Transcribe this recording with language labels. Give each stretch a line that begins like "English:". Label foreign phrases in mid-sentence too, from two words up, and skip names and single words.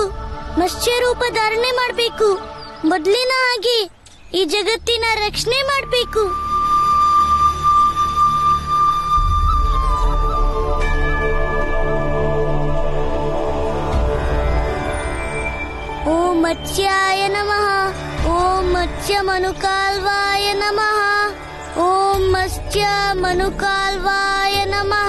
Kannada: ಮತ್ಸ್ಯ ರೂಪ ಧಾರಣೆ ಮಾಡ್ಬೇಕು. ಮೊದ್ಲಿನ ಹಾಗೆ ಈ ಜಗತ್ತಿನ ರಕ್ಷಣೆ ಮಾಡ್ಬೇಕು.
Sanskrit: ಓಂ ಮತ್ಸ್ಯಾಯ ನಮಃ. ಓಂ ಮತ್ಸ್ಯ ಮನುಕಾಲ್ವಾಯ ನಮಃ. ಓಂ ಮತ್ಸ್ಯ ಮನುಕಾಲ್ವಾಯ ನಮಃ.